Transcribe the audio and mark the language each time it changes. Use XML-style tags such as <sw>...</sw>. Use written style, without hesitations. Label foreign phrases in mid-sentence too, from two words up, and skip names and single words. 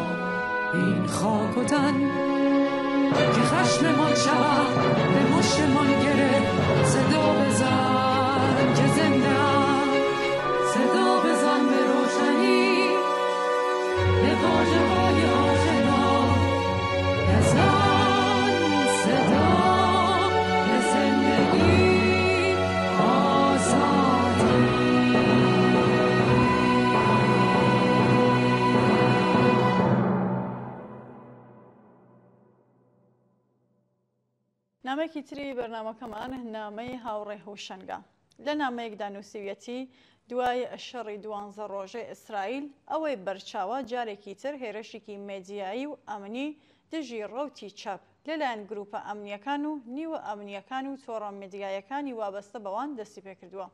<fa>این خاک و تن، که خشممان شود به مشتمان گره، صدا بزن که زنده‌ام، صدا بزن به روشنی به واژه‌های آشنا، بزن صدا به زندگی آزادی.</fa> <ckb>نامەیەکی تری بەرنامەکەمان نامەی هاوڕێ هوشەنگە. لە نامەیەکدا نووسیویەتی دوای شەڕی 12 ڕۆژەی ئیسرائیل ئەوەی بەرچاوە جارێکی تر هێرشێکی مێدیایی و ئەمنی دژی ڕەوتی چاپ لەلایەن گروپە ئەمنیەکان و نیوە ئەمنیەکان و تۆڕە مێدیایەکانی وابەستە بەوان دەستی پێکردووە.</ckb>